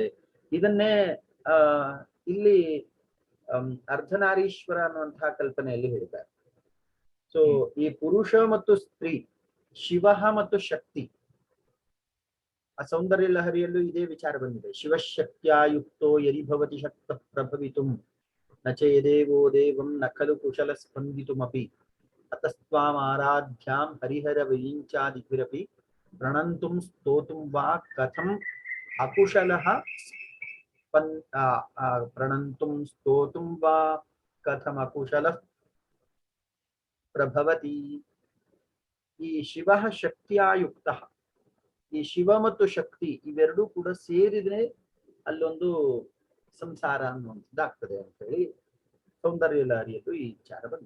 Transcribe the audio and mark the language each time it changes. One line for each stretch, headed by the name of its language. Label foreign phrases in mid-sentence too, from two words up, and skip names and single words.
Kannada: ಇದನ್ನೇ ಇಲ್ಲಿ ಅರ್ಧನಾರೀಶ್ವರ ಅನ್ನುವಂತಹ ಕಲ್ಪನೆಯಲ್ಲಿ ಹೇಳಿದ್ದಾರೆ. ಸೊ ಈ ಪುರುಷ ಮತ್ತು ಸ್ತ್ರೀ, ಶಿವ ಮತ್ತು ಶಕ್ತಿ, ಆ ಸೌಂದರ್ಯ ಲಹರಿಯಲ್ಲೂ ಇದೇ ವಿಚಾರ ಬಂದಿದೆ.
Sanskrit: ಶಿವಶಕ್ತ್ಯಾಯುಕ್ತೋ ಯದಿ ಭವತಿ ಶಕ್ತ ಪ್ರಭವಿತುಂ ನಚೇದೇವೋ ದೇವಂ ನ ಖಲು ಕುಶಲ ಸ್ಪಂದಿತುಮಪಿ ಅತಸ್ತ್ವಾಂ ಆರಾಧ್ಯಾಂ ಹರಿಹರ ವೈಂಚಾದಿಭಿರಪಿ ಪ್ರಣಂತುಂ ಸ್ತೋತುಂ ವಾ ಕಥಂ ಅಕುಶಲಃ ಪ್ರಣಂತುಂ ಸ್ತೋತುಂ ವಾ ಕಥಂ ಅಕುಶಲಃ ಪ್ರಭವತಿ.
Kannada: ಈ ಶಿವ ಶಕ್ತಿಯಾಯುಕ್ತ, ಈ ಶಿವ ಮತ್ತು ಶಕ್ತಿ ಇವೆರಡೂ ಕೂಡ ಸೇರಿದ್ರೆ ಅಲ್ಲೊಂದು ಸಂಸಾರ ಅನ್ನುವಂಥದ್ದಾಗ್ತದೆ ಅಂತ ಹೇಳಿ ಸೌಂದರ್ಯ ಲಹರಿಯಲ್ಲೂ ಈ ವಿಚಾರ ಬಂದಿದೆ.